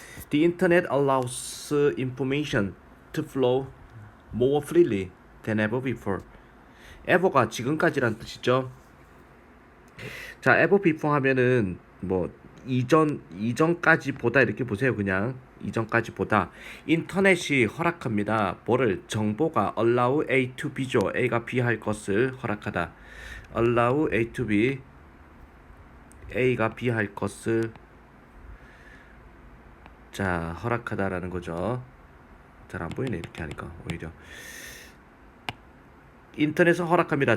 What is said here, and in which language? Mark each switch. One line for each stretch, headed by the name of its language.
English: The internet allows information to flow more freely than ever before.
Korean: ever가 지금까지란 뜻이죠. 자, ever before 하면은 뭐 이전까지 보다 이렇게 보세요. 그냥 이전까지 보다. 인터넷이 허락합니다. 뭐를? 정보가 allow A to B 죠. A가 B 할 것을 허락하다. allow A to B, A가 B 할 것을 자 허락하다라는 거죠. 잘 안 보이네 이렇게 하니까. 오히려 인터넷은 허락합니다.